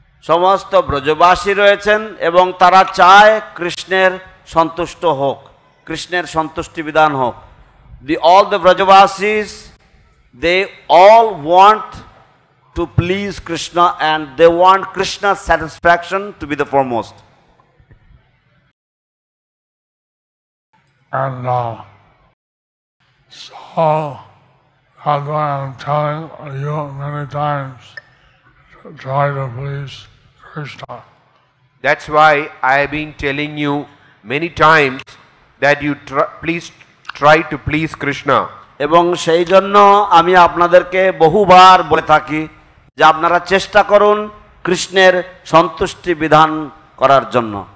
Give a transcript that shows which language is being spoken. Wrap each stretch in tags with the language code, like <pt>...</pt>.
<bn>সমস্ত ব্রজবাসী রয়েছেন এবং তারা চায় কৃষ্ণের সন্তুষ্ট হোক, কৃষ্ণের সন্তুষ্টি বিধান হোক।</bn> <en>all the Brajabasis, they all want to please Krishna and they want Krishna's satisfaction to be the foremost. And so that's why I'm telling you many times to try to please Krishna. That's why I have been telling you many times that you please try to please Krishna.</en> <bn>এবং সেই জন্য আমি আপনাদেরকে বহুবার বলে থাকি যে আপনারা চেষ্টা করুন কৃষ্ণের সন্তুষ্টি বিধান করার জন্য।</bn>